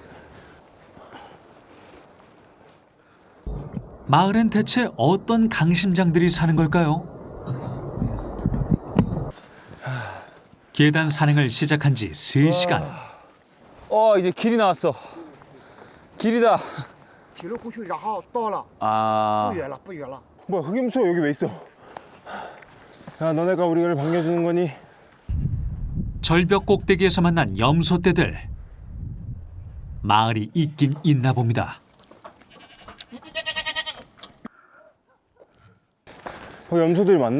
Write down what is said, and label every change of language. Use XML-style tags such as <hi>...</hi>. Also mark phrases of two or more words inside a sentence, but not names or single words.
<ko>마을엔 대체 어떤 강심장들이 사는 걸까요? 계단 산행을 시작한 지 3시간. 이제 길이 나왔어. 길이다.</ko> <zh>铁路过去，然后到了，</zh> <ko>아,</ko> <zh>不远了，不远了。</zh> <ko>뭐야, 흑염소가 여기 왜 있어? 야, 너네가 우리를 반겨주는 거니? 절벽 꼭대기에서 만난 염소떼들. 마을이 있긴 있나 봅니다. 염소들이 많네?</ko>